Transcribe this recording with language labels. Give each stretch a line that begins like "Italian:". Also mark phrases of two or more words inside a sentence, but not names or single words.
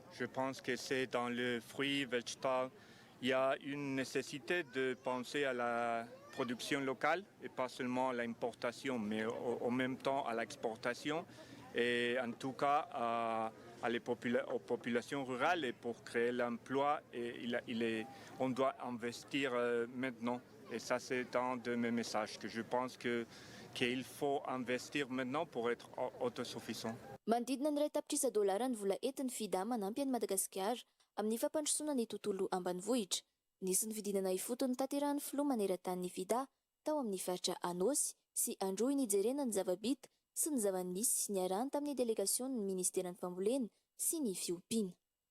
French: Je pense que c'est dans le fruit végétal. Il y a une nécessité de penser à la production locale et pas seulement à l'importation, mais en même temps à l'exportation et en tout cas aux populations rurales et pour créer l'emploi. On doit investir maintenant et ça c'est un de mes messages que je pense qu'il faut investir maintenant pour être autosuffisant.
Malagasy: Manodidina ny $100 ny vola entin'ny FIDA manampy an'i Madagasikara amin'ny fampandrosoana ny tontolo ambanivohitra. Nisy ny fidinana ifotony tanterahan'ny filoha maneran-tany FIDA tao amin'ny faritra Anosy sy Androy nijerena ny zava-bita sy ny zava-misy niarahany tamin'ny delegasion'ny ministeran'ny fambolena sy ny fiompiana.